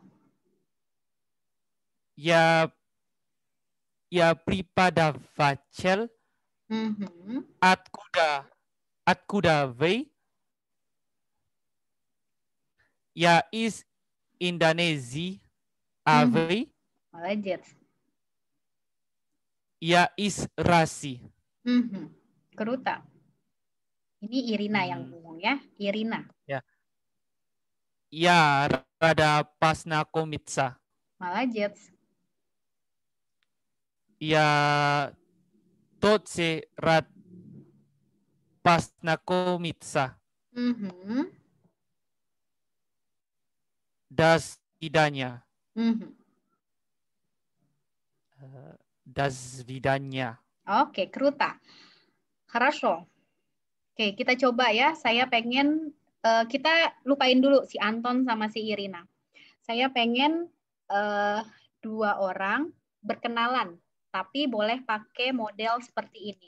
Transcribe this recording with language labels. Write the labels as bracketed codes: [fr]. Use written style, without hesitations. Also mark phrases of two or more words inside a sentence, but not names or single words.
[ru] Я преподаватель. Откуда вы? Я из Индонезии. А вы? Молодец. Я из России. Kruta. [id] Ini Irina yang ngomong ya, Irina. Ya. [ru] Я рада познакомиться. Молодец. Я тоже рад познакомиться. До свидания. До свидания. [id] Oke, Kruta. Хорошо. Oke, kita coba ya. Saya pengen kita lupain dulu si Anton sama si Irina. Saya pengen dua orang berkenalan, tapi boleh pakai model seperti ini.